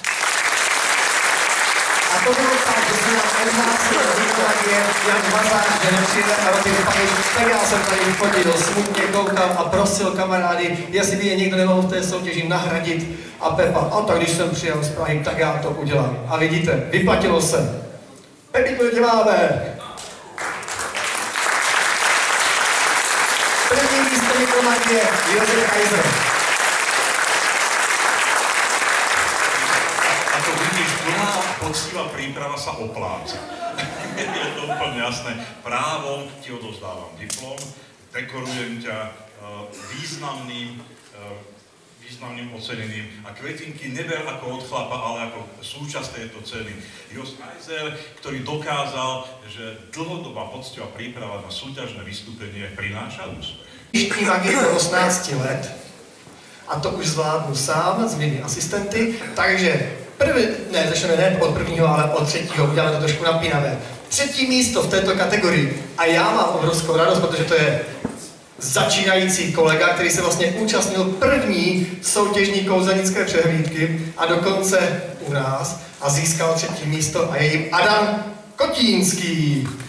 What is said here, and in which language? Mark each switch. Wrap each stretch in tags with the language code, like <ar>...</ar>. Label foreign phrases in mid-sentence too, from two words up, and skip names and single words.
<cs>A to bylo tak, že se nám odhlásil mikromagii Jan Mazáš, že nepřijde a Roty Pajiš, tak já jsem tady vychodil, smutně koukal a prosil kamarády, jestli by je někdo nemohl v té soutěži nahradit. A Pepa, a tak když jsem přijel z Prahy, tak já to udělám. A vidíte, vyplatilo se. Pepíku, děláme. První místo mikromagie Josef Kaiser.</cs> <sk>Poctivá príprava sa opláca. Je to úplne jasné. Právom ti odovzdávam diplom, dekorujem ťa významným ocenením a kvetinky neber ako od chlapa, ale ako súčasť tejto ceny. Jos Kaiser, ktorý dokázal, že dlhodobá poctivá príprava na súťažné vystúpenie prináša úspech.</sk> <cs>Vyští magii do 18 let a to už zvládnu sám, změní asistenty, takže začneme ne od prvního, ale od třetího, uděláme to trošku napínavé. Třetí místo v této kategorii a já mám obrovskou radost, protože to je začínající kolega, který se vlastně účastnil první soutěžní kouzelnické přehlídky a dokonce u nás a získal třetí místo a je jim Adam Kotínský.</cs>